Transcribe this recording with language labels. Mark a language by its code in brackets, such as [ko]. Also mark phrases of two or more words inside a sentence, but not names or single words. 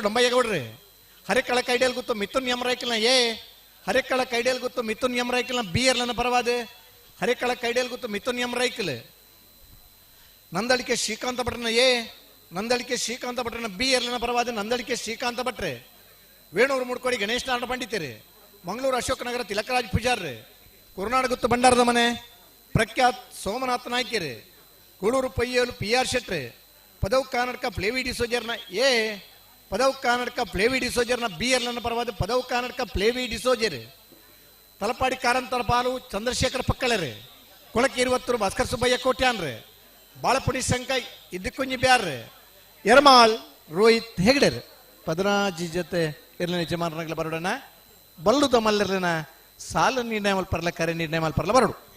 [tcy] ಡೊಂಬಯ್ಯಗೌಡ್ರಿ ಹರಿಕಳ ಕೈಡೇಲ್ ಗುತ್ತು ಮಿಥುನ್ ಯಮರಾಯ್ಕಲ್ನ ಎ ಹರಿಕಳ ಕೈಡೇಲ್ ಗುತ್ತು ಮಿಥುನ್ ಯಮರಾಯ್ಕಲ್ನ ಬಿ ಎರ್ಲನ ಪರವಾದ ಹರಿಕಳ ಕೈಡೇಲ್ ಗುತ್ತು ಮಿಥುನ್ ಯಮರಾಯ್ಕಲ್ ನಂದಳಿಕೆ ಶ್ರೀಕಾಂತ ಭಟ್ರನ ಎ ನಂದಳಿಕೆ ಶ್ರೀಕಾಂತ ಭಟ್ರನ ಬಿ ಎರ್ಲನ ಪರವಾದ ನಂದಳಿಕೆ ಶ್ರೀಕಾಂತ ಭಟ್ರೆ ವೇಣೂರು ಮುಡ್ಕೋಡಿ ಗಣೇಶ ನಾರಾಯಣ ಪಂಡಿತರು ಮಂಗಳೂರು ಅಶೋಕ ನಗರ ತಿಲಕರಾಜ್ ಪೂಜಾರ್ರಿ ಕುರುನಾಡು ಗುತ್ತು ಭಂಡಾರದ ಮನೆ ಪ್ರಖ್ಯಾತ್ ಸೋಮನಾಥ ನಾಯ್ಕರು ಕೂಳೂರು ಪಯ್ಯಲು ಪಿ ಆರ್ ಶೆಟ್ರಿ ಪದವು ಕರ್ನಾಟಕ ಪ್ಲೇವಿ ಡಿಸೋಜರ್ನ ಎ ಪದವು ಕರ್ನಾಟಕ ಪ್ಲೇವಿ ಡಿಸೋಜರ್ನ ಬಿ ಎರ್ಲನ ಪರವಾದ ಪದವು ಕರ್ನಾಟಕ ಪ್ಲೇವಿ ಡಿಸೋಜರ್ ತಲಪಾಡಿ ಕಾರಂತರ ಪಾಲು ಚಂದ್ರಶೇಖರ್ ಪಕ್ಕಳರಿ ಕೊಳಕ್ಕೆ 20 ಭಾಸ್ಕರ್ ಸುಬ್ಬಯ್ಯ ಕೋಟ್ಯಾನ್ರಿ ಬಾಳಪುಡಿ ಸಂಕ ಇದ್ದಕ್ಕುಂಜಿ ಬ್ಯಾರ್ರಿ ಎರ್ಮಾಳ್ ರೋಹಿತ್ ಹೆಗ್ಡೆರ್ 15 ಜೊತೆ ಇರ್ಲಿನ ಯಜಮಾನರಾಗಲ ಬರೋಡನ ಬಲ್ಲುದ ಮಲ್ಲರ್ಲಿನ ಸಾಲ ನಿರ್ಣಯ ಮಲ್ಪರ್ಲ ಕರೆ ನಿರ್ಣಯ ಮಲ್ಪರ್ಲ ಬರೋಡು